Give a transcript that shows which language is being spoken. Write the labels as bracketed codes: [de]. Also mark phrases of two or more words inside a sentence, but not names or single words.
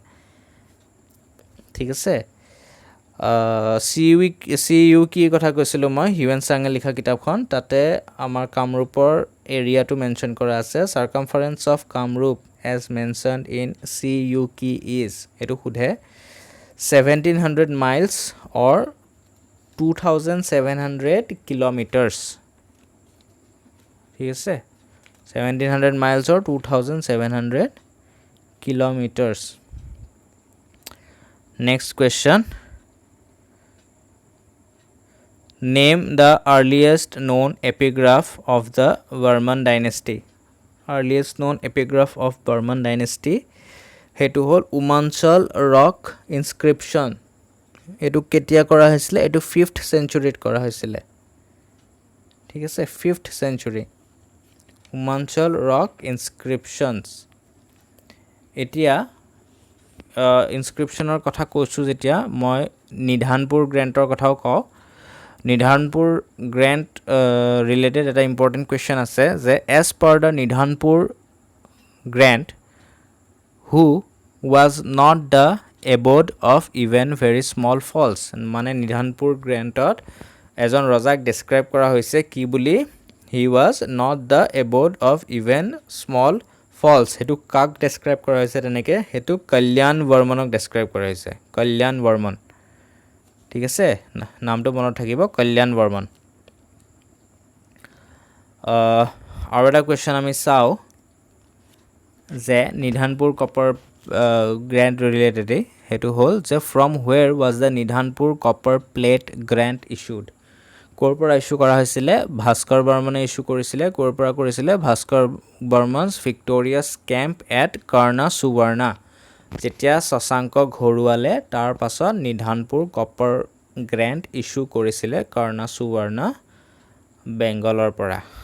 [as] ঠিক আছে। CUK কথা কৈছিলোঁ মই, হিউৱেন চাঙে লিখা কিতাপখন। তাতে আমাৰ কামৰূপৰ এৰিয়াটো মেনশ্যন কৰা আছে। [en] circumference of Kamrup as mentioned in CUK is, [as] এইটো সোধে [en] 1700 miles or 2700 kilometers. [as] ঠিক আছে। [en] 1700 miles or 2700 kilometers. Next question. Name the earliest known epigraph of the Burman dynasty. Earliest known epigraph of Burman dynasty [as] সেইটো হ'ল [en] উমাঞ্চল ৰক ইনস্ক্ৰিপশ্যন। [as] এটো কেতিয়া কৰা হৈছিল এটো 5th সেঞ্চুৰীত কৰা হৈছিল ঠিক আছে 5th সেঞ্চুৰী উমাঞ্চল ৰক ইনস্ক্ৰিপশনছ এতিয়া ইনস্ক্ৰিপশনৰ কথা কৈছো যেতিয়া মই নিধানপুৰ গ্ৰেন্টৰ কথাও কওঁ নিধানপুৰ গ্ৰেন্ট ৰিলেটেড এটা [en] important question [as] আছে যে [en] as per the [as] নিধানপুৰ গ্ৰেন্ট [en] who was not the abode of even very small falls [as] মানে নিধানপুৰ গ্ৰেন্টত এজন ৰজাক ডেসক্ৰাইব কৰা হৈছে কি বুলি [en] he was not the abode of even small falls [as] হেতু কাক ডেসক্ৰাইব কৰা হৈছে তেনেকে হেতু কল্যাণ বৰ্মনক ডেসক্ৰাইব কৰা হৈছে কল্যাণ বৰ্মন ঠিক আছে নামটো মনত থাকিব কল্যাণ বৰ্মন আৰু এটা কোৱেশ্চন আমি চাও যে নিধানপুৰ কপাৰ গ্ৰেন্ট ৰিলেটেড হেতু হল যে [en] from where was the [as] নিধানপুৰ কপাৰ প্লেট গ্ৰেন্ট issued কৰ পৰা ইস্যু কৰা হৈছিল ভাস্কৰ বৰ্মনে ইস্যু কৰিছিল কৰ পৰা কৰিছিল ভাস্কৰ বৰ্মনছ [en] victorious camp at [as] কৰ্ণা সুবৰ্ণা যেতিয়া শশাংক ঘৰুৱালে তাৰ পাছত নিধানপুৰ কপাৰ গ্ৰেন্ট ইস্যু কৰিছিল কৰ্ণা সুবৰ্ণা বেংগলৰ পৰা